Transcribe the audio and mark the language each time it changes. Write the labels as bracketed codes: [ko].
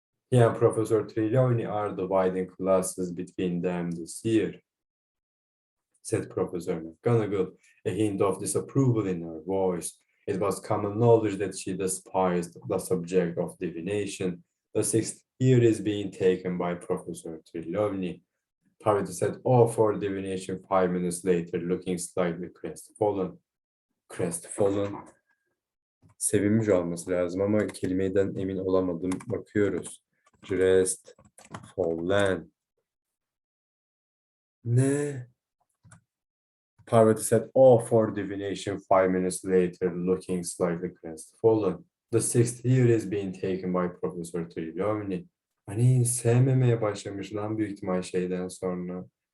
[en] He and Professor Trelawney are dividing classes between them this year, said Professor McGonagall, a hint of disapproval in her voice. It was common knowledge that she despised the subject of divination. The 6th year is being taken by Professor Trelawney. Parvati said, "Oh, for divination," 5 minutes later, looking slightly crestfallen. Crestfallen. [tr] Sevinmiş olması lazım ama kelimeden emin olamadım. Bakıyoruz. Crestfallen. Ne? [en] Parvati said, "Oh, for divination," 5 minutes later, looking slightly crestfallen. The 6th year is being taken by Professor Trelawney. [tr] Hani sevmemeye başlamış lan büyük ihtimal şeyden sonra.